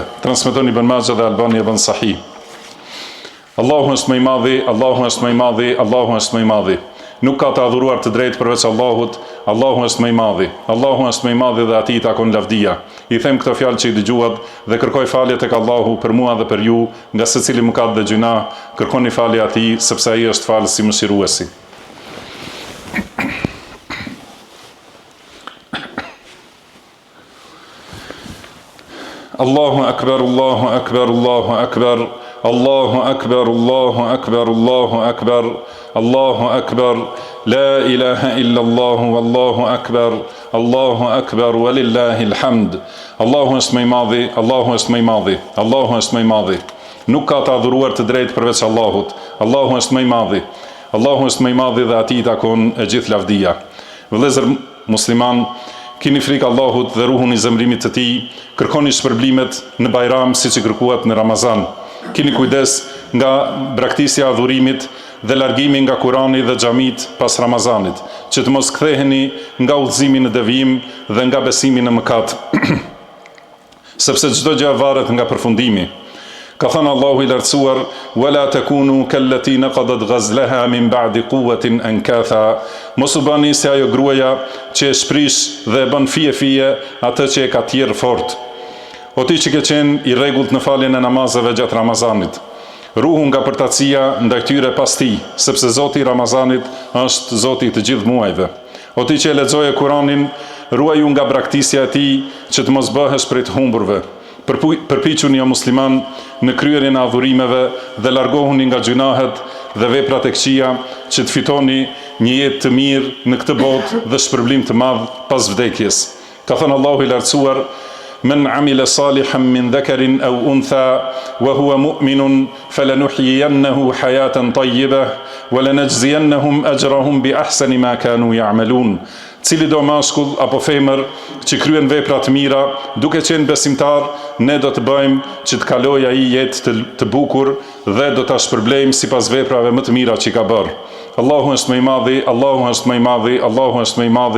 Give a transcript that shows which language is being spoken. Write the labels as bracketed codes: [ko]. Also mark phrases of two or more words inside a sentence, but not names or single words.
[sq] Transmeton Ibn Majah dhe Albani ibn Sahih. Allahu është më i madhi, Allahu është më i madhi, Allahu është më i madhi. Nuk ka të adhuruar të drejtë përveç Allahut. Allahu është më i madhi. Allahu është më i madhi dhe atij i takon lavdia. I them këto fjalë që i dëgjuat dhe kërkoj falje tek Allahu për mua dhe për ju, nga secili mëkat dhe gjuna. Kërkoni falje atij sepse ai është falës i mëshiruesi. [ar] الله أكبر الله أكبر الله أكبر الله أكبر الله أكبر الله أكبر الله أكبر لا إله إلا الله الله أكبر الله أكبر ولله الحمد. [sq] Allahu është më i madhi, Allahu është më i madhi, Allahu është më i madhi. Nuk ka të adhuruar të drejtë përveç Allahut. Allahu është më i madhi. Allahu është më i madhi dhe atij takon e gjithë lavdia. Vëllezër musliman, kini frikë Allahut dhe ruhun i zemrimit të tij, kërkoni shpërblimet në Bajram siç i kërkuat në Ramazan. Kini kujdes nga braktisja e adhurimit dhe largimi nga Kurani dhe xhamit pas Ramazanit, që të mos ktheheni nga udhëzimi në devijim dhe nga besimi në mëkat. Sepse çdo gjë varet nga përfundimi. Ka thënë Allahu i lartësuar: [ar] "ولا تكونوا كالتي نقضت غزلها من بعد قوة أنكاثا." [sq] Mos u bani si ajo gruaja që e shprish dhe e bën fije atë që e ka tjerë fort. O ti që ke qenë i rregullt në faljen e namazeve gjatë Ramazanit, ruhu nga përtatësia ndaj tyre pas tij, sepse Zoti i Ramazanit është Zoti i të gjithë muajve. O ti që e lexoje Kur'anin, ruaju nga braktisja e tij që të mos bëhesh prej të humburve. Përpiquni o musliman në kryerjen e adhurimeve dhe largohuni nga gjunahet dhe veprat e këqija që të fitoni një jetë të mirë në këtë botë dhe shpërblim të madh pas vdekjes. Ka thënë Allahu i lartësuar: [ar] "من عمل صالحا من ذكر أو أنثى وهو مؤمن فلنحيينه حياة طيبة ولنجزينهم أجرهم بأحسن ما كانوا يعملون." [sq] Cili do mashkull apo femër që kryen vepra të mira, duke qenë besimtar, ne do të bëjmë që të kalojë ai jetë të bukur dhe do ta shpërblejmë sipas veprave më të mira që ka bërë. Allahu është më i madhi, Allahu është më i madhi, Allahu është më i madhi.